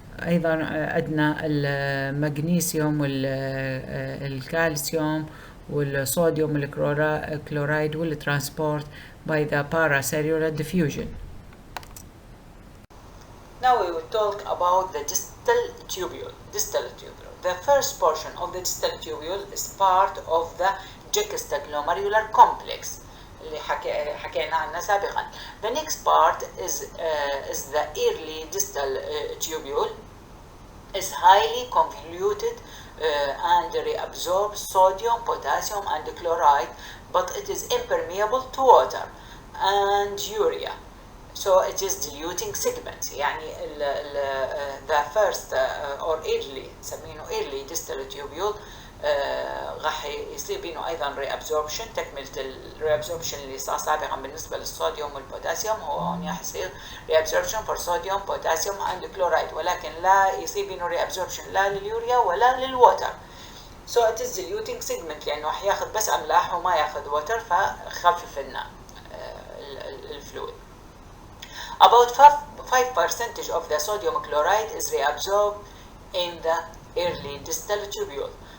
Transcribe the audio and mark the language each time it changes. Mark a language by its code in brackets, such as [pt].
[ar] ايضا عندنا المغنيسيوم والكالسيوم والصوديوم والكلورايد والترانسبورت [en] by the paracellular diffusion. Now we will talk about the distal tubule. The first portion of the distal tubule is part of the juxtaglomerular complex [ar] اللي حكينا عنها سابقا. [en] The next part is the early distal tubule. Is highly convoluted and reabsorbs sodium, potassium, and chloride, but it is impermeable to water and urea. So it is diluting segment. [ar] يعني [en] the first or early [ar] نسمينه [en] early distal tubule [ar] راح يصير بينه ايضا reabsorption، تكمله الريابسوربشن اللي صار سابقا بالنسبه للصوديوم والبوتاسيوم. هو هون راح يصير [en] reabsorption for sodium, potassium and chloride، [ar] ولكن لا يصير بينه reabsorption لا لليوريا ولا للووتر. [en] So it is diluting segment [ar] لانه راح ياخذ بس املاح وما ياخذ ووتر، فخفف لنا الفلويد. [en] About 5% of the sodium chloride is reabsorbed in the early distal tubule.